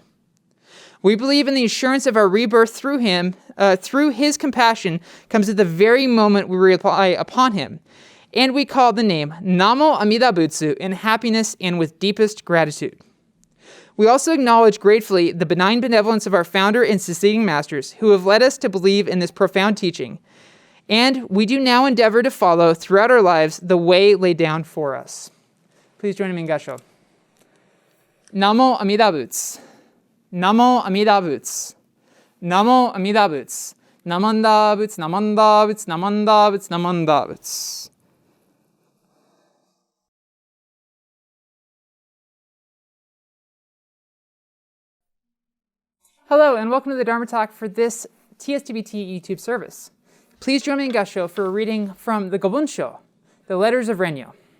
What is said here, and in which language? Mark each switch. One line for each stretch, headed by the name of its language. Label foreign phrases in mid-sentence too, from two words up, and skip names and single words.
English: We believe in the assurance of our rebirth through him, through his compassion comes at the very moment we rely upon him, and we call the name
Japanese: 南無阿弥陀仏
English: in happiness and with deepest gratitude. We also acknowledge gratefully the benign benevolence of our founder and succeeding masters who have led us to believe in this profound teaching, and we do now endeavor to follow throughout our lives the way laid down for us. Please join me in goshō.
Japanese: 南無阿弥陀仏. 南無阿弥陀仏。南無阿弥陀仏. なまんだぶつ、なまんだぶつ、なまんだぶつ、なまんだぶつ.
English: Hello, and welcome to the Dharma Talk for this TSDBT YouTube service. Please join me in goshō for a reading from the Gobunsho, the Letters of Renyo.